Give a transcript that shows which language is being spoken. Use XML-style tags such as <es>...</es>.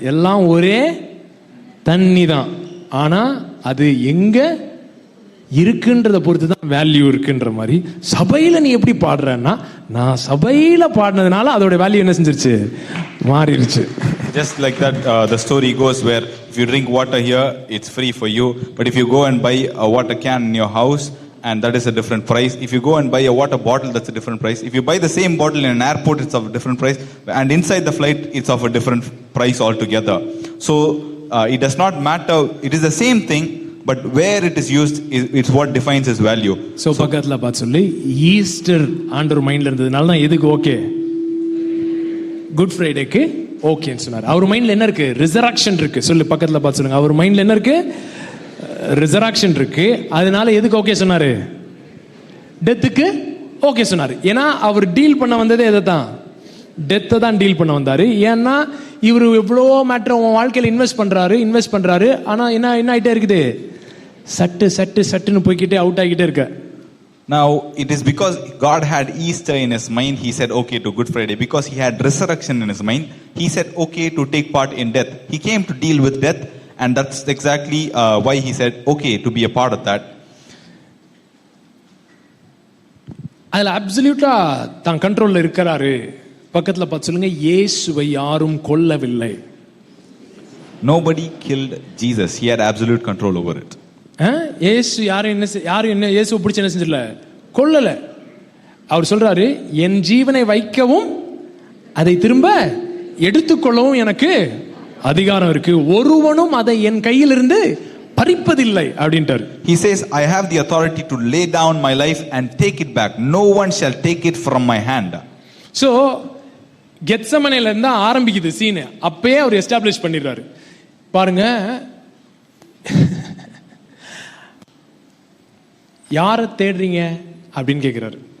<ta>எல்லாம் ஒரே தண்ணி தான், ஆனால் அது எங்கே இருக்குன்றத பொறுத்து தான் வேல்யூ இருக்குன்ற மாதிரி சபையில நீ எப்படி பாடுறன்னா, நான் சபையில பாடினதுனால அதோட வேல்யூ என்ன செஞ்சிருச்சு, மாறிடுச்சு.</ta> <en>Just like that, the story goes where if you drink water here, it's free for you. But if you go and buy a water can in your house, and that is a different price. If you go and buy a water bottle, that's a different price. If you buy the same bottle in an airport, it's of a different price. And inside the flight, it's of a different price altogether. So it does not matter. It is the same thing. But where it is used, it's what defines its value.</en> <ta>So பக்கத்துல பார்த்து சொல்லி, Easter ஆண்டவர் மைண்ட்ல இருந்ததுனால தான் எதுக்கு okay, good ஃப்ரைடேக்கு ஓகேன்னு சொன்னார். அவர் மைண்ட்ல என்ன இருக்கு? ரிசரக்ஷன் இருக்கு. சொல்லு பக்கத்துல பார்த்து சொல்லுங்க, அவர் மைண்ட்ல என்ன இருக்கு? ரிசரக்ஷன் இருக்கு. அதனால எதுக்கு ஓகே சொன்னாரு? டெத்துக்கு ஓகே சொன்னாரு. ஏன்னா அவர் டீல் பண்ண வந்ததே எதை தான்? டெத்தை தான் டீல் பண்ண வந்தாரு. ஏன்னா இவர் எவ்வளோ மேட்டர் உன் வாழ்க்கையில் இன்வெஸ்ட் பண்றாரு. ஆனா என்ன ஆயிட்டே இருக்குது? சட்டுன்னு போய்கிட்டே அவுட் ஆகிட்டே இருக்க.</ta> <en>Now, it is because God had Easter in his mind, he said okay to Good Friday. Because he had resurrection in his mind, he said okay to take part in death. He came to deal with death, and that's exactly why he said okay to be a part of that.</en> <ta>அதுல அப்சல்யூட்டா தான் கண்ட்ரோல்ல இருக்கிறாரு. பக்கத்துல பார்த்து சொல்லுங்க, இயேசுவை யாரும் கொல்லவில்லை.</ta> <en>Nobody killed Jesus. He had absolute control over it.</en> <ta>இயேசு யாரும் என்ன இயேசுவை பிடிச்சி என்ன செஞ்சல, கொல்லல. அவர் சொல்றாரு, என் ஜீவனை வைக்கவும் அதை திரும்ப எடுத்துக்கொள்ளவும் எனக்கு அதிகாரம் இருக்கு, ஒருவனும் அதை என் கையிலிருந்து பறிப்பதில்லை அப்படின்ட்டார்.</ta> <en>He says, I have the authority to lay down my life and take it back. No one shall take it from my hand.</en> <ta>So கெத்சமனேல இருந்தா ஆரம்பிக்குது சீன். அப்பயே அவர் எஸ்டாப்லிஷ் பண்ணிடுறாரு. பாருங்க, யாரை தேடுறீங்க அப்படின்னு கேட்கிறாரு.</ta>